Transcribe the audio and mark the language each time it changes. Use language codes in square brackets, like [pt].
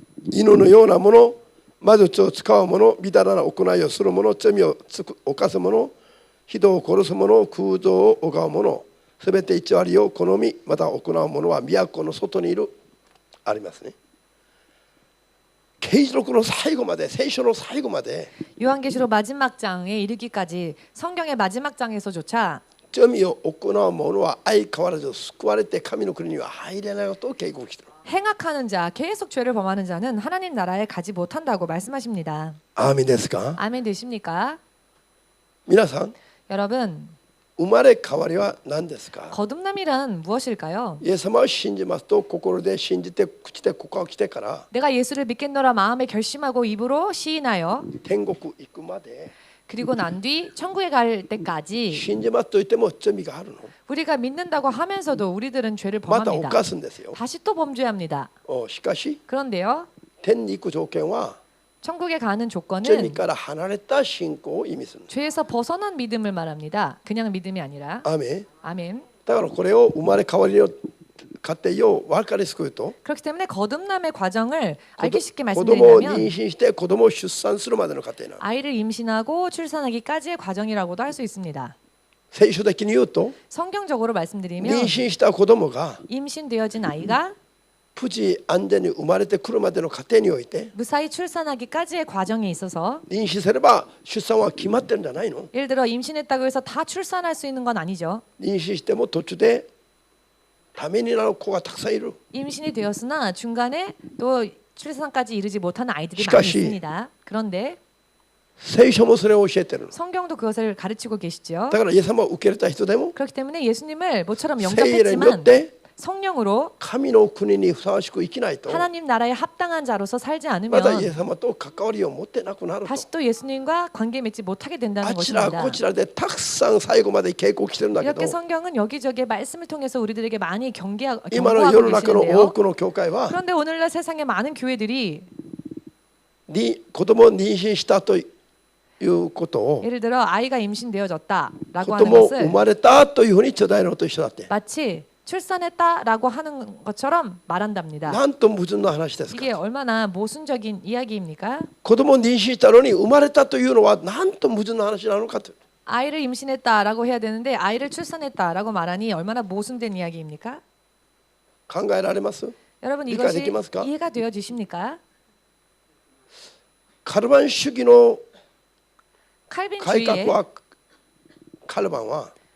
[ja] 犬のようなもの、魔術を使う者、みだらな行いをする者、罪を犯す者、人を殺す者、空洞を拝う者、すべて偽りを好み、また行う者は都の外にいる。ありますね。啓示録の最後まで、聖書の最後まで [ko] 요한계시록 마지막 장에 이르기까지 성경의 마지막 장에서조차 [ja] 罪を行う者は相変わらず救われて神の国には入れないことを警告している。 [ko] 행악하는 자, 계속 죄를 범하는 자는 하나님 나라에 가지 못한다고 말씀하십니다. [ja] アーメンですか？ [ko] 아멘 되십니까? [ja] 皆さん、 [ko] 여러분, [ja] 生まれ変わりは何ですか？ [ko] 거듭남이란 무엇일까요? [ja] イエス様を信じますと心で信じて口で告白してから [ko] 내가 예수를 믿겠노라 마음에 결심하고 입으로 시인하여 [ja] 天国行くまで [ko] 그리고 난 뒤 천국에 갈 때까지 [ja] 信じますと言っても罪があるの。 [ko] 우리가 믿는다고 하면서도 우리들은 죄를 [ja] また [ko] 범합니다. [ja] 犯すんですよ。 [ko] 다시 또 범죄합니다. [ja] しかし [ko] 그런데요, [ja] 天に行く条件は [ko] 천국에 가는 [ja] 罪 [ko] 조건은 [ja] から離れた信仰を意味する。 [ko] 죄에서 벗어난 믿음을 말합니다. 그냥 믿음이 아니라. [ja] アーメン。 [ko] 아멘. [ja] だからこれを生まれ変わりの過程を分かりすくと [ko] 그렇기 때문에 거듭남의 과정을 알기 쉽게 [ja] 子供を妊 [ko] 말씀드리면 [ja] 娠して子供を出産するまでの過程なの。 [ko] 아이를 임신하고 출산하기까지의 과정이라고도 할 수 있습니다. [ja] 聖書的に言うと [ko] 성경적으로 [ja] 妊 [ko] 말씀드리면 [ja] 娠した子供が [ko] 임신되어진 아이가 [ja] 無事安全に生まれてくるまでの過程において [ko] 무사히 출산하기까지의 과정에 있어서 [ja] 妊娠すれば出産は決まってるんじゃないの？ [ko] 예를 들어 임신했다고 해서 다 출산할 수 있는 건 아니죠. [ja] 妊娠しても途中でためになる子がたくさんいる。 [ko] 임신이 되었으나 중간에 또 출산까지 이르지 못하는 아이들이 많이 [ja] 시카시. [ko] 있습니다. 그런데 [ja] 聖書もそれを教えてるの。 [ko] 성경도 그것을 가르치고 계시죠. [ja] だからイエス様を受け入れた人でも [ko] 그렇기 때문에 예수님을 모처럼 [ja] 聖霊によって [ko] 성령으로 [ja] 神の国にふさわしく生きないと [ko] 하나님 나라에 합당한 자로서 살지 [ja] またイエ [ko] 않으면 [ja] ス様と関わりを持ってなくなると [ko] 다시 또 예수님과 관계 맺지 못하게 [ja] あ [ko] 된다는 [ja] ちら [ko] 것입니다. [ja] こちらでたくさん最後まで警告してるんだけど [ko] 이렇게 성경은 여기저기 말씀을 통해서 우리들에게 많이 [ja] 今の世 [ko] 경고하고 [ja] の中の多 [ko] 계시는데요. [ja] くの教会は [ko] 그런데 오늘날 세상의 많은 교회들이 [ja] に子供を妊娠したということを [ko] 예를 들어 아이가 임신되어졌다라고 [ja] 子 [ko] 하는 [ja] 供生 [ko] 것을 [ja] まれたというふうに伝えるのと一緒だって [ko] 마치 출산했다라고 하는 것처럼 말한답니다. [ja] なんと矛盾の話ですか [ko] 이게 얼마나 모순적인 이야기입니까? [ja] 子供を妊娠したのに生まれたというのはなんと矛盾の話なのかと [ko] 아이를 임신했다라고 해야 되는데 아이를 출산했다라고 말하니 얼마나 모순된 이야기입니까? [ja] 考えられます [ko] 여러분 [ja] 理解 [ko] 이것이 [ja] できますか [ko] 이해가 되어지십니까? [ja] カルバン主義の 改 [ko] 칼빈주의의 [ja] 革はカルバンは